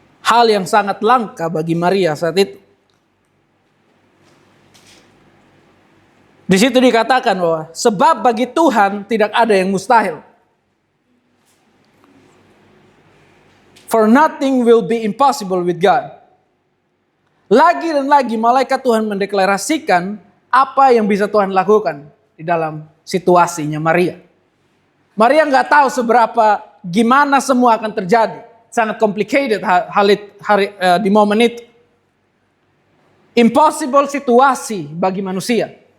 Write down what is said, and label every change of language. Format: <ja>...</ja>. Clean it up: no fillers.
<id>hal yang sangat langka bagi Maria saat itu. Di situ dikatakan bahwa sebab bagi Tuhan tidak ada yang mustahil.</id> <en>For nothing will be impossible with God.</en> <id>Lagi dan lagi malaikat Tuhan mendeklarasikan apa yang bisa Tuhan lakukan di dalam situasinya Maria. Maria nggak tahu seberapa gimana semua akan terjadi. Sangat complicated di momen itu. Impossible situasi bagi manusia.</id>